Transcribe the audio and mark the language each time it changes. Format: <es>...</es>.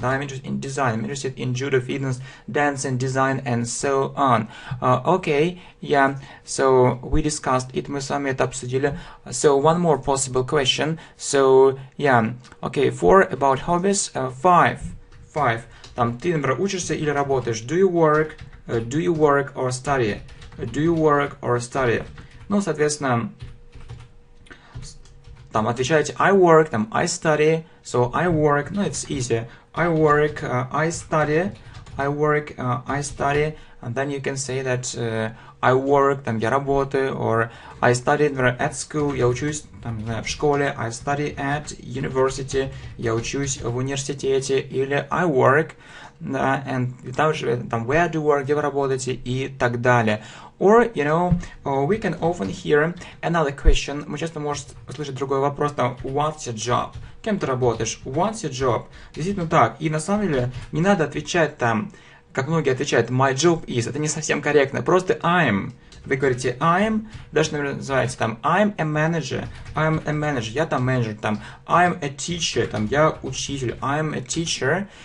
<en>Да, I'm interested in design. I'm interested in judo, fitness, dancing, design, and so on. Okay, yeah. So we discussed it.</en> <ru>Мы с вами это обсудили.</ru> <en>So one more possible question. So yeah. Okay, 4 about hobbies. 5.</en> <ru>Там ты, например, учишься или работаешь.</ru> <en>Do you work or study? Do you work or study?</en> <ru>Ну, соответственно, там отвечаете</ru> <en>I work,</en> <ru>там</ru> <en>I study. So I work, no, it's easy. I work, I study. I work, I study. And then you can say that I work,</en> <ru>там я работаю,</ru> <en>or I study at school,</en> <ru>я учусь там, в школе,</ru> <en>I study at university,</en> <ru>я учусь в университете, или</ru> <en>I work, да, and</en> <ru>там же там</ru> <en>where do you work,</en> <ru>где вы работаете, и так далее.</ru> <en>Or, you know, we can often hear another question.</en> <ru>Мы часто можем услышать другой вопрос, там,</ru> <en>what's your job?</en> <ru>Кем ты работаешь?</ru> <en>What's your job?</en> <ru>Действительно так. И на самом деле не надо отвечать там, как многие отвечают,</ru> <en>my job is.</en> <ru>Это не совсем корректно. Просто I'm. Вы говорите I'm, даже, например, называется там</ru> <en>I'm a manager,</en> <ru>я там менеджер, там</ru> <en>I'm a teacher,</en> <ru>там я учитель, I'm a teacher.</ru>